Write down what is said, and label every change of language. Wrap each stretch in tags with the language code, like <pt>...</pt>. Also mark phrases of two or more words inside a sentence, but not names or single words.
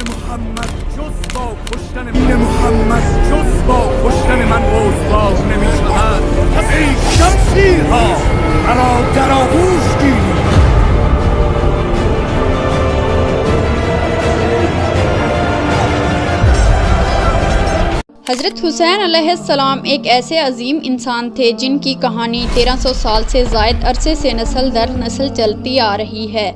<fa>محمد جز با کشتن دین محمد جز با کشتن من رسوا نمی‌شود. پس ای شمشیرها مرا در آغوش گیرید.</fa> <ur>حضرت حسین علیہ السلام ایک ایسے عظیم انسان تھے جن کی کہانی 1300 سال سے زائد عرصے سے نسل در نسل چلتی آ رہی ہے۔</ur>